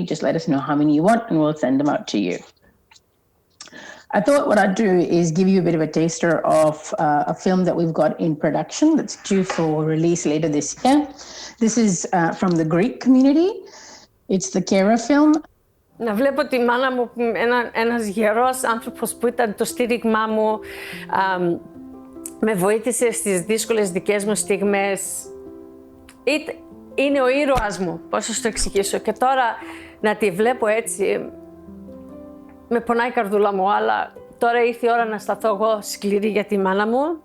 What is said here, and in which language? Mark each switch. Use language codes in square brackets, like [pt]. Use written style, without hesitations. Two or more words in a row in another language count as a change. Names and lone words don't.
[en] Just let us know how many you want and we'll send them out to you. I thought what I'd do is give you a bit of a taster of a film that we've got in production that's due for release later this year. This is from the Greek community. It's the Kera film. [el] Να βλέπω τη μάνα μου, ένας γερός άνθρωπος που ήταν το στήριγμά μου, με βοήθησε στις δύσκολες δικές μου στιγμές. Είναι ο ήρωας μου, πώς θα το εξηγήσω. Και τώρα να τη βλέπω έτσι, με πονάει η καρδούλα μου, αλλά τώρα ήρθε η ώρα να σταθώ εγώ σκληρή για τη μάνα μου.